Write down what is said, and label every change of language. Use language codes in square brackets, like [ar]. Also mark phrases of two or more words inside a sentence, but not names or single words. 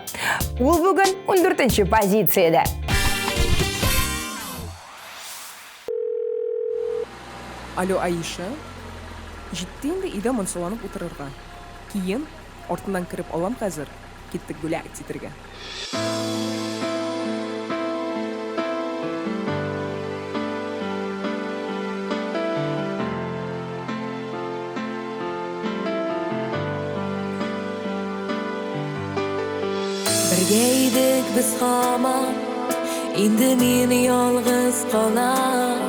[tt] Ул бүген 14-нче позициядә. Алло, Аиша. Җитте инде өйдә монсаланып утырырга. Киен артыннан кирип алам хәзер. Киттек бүләк титергә. [uz] Birga idik biz hamon, endi men yolg'iz qolam.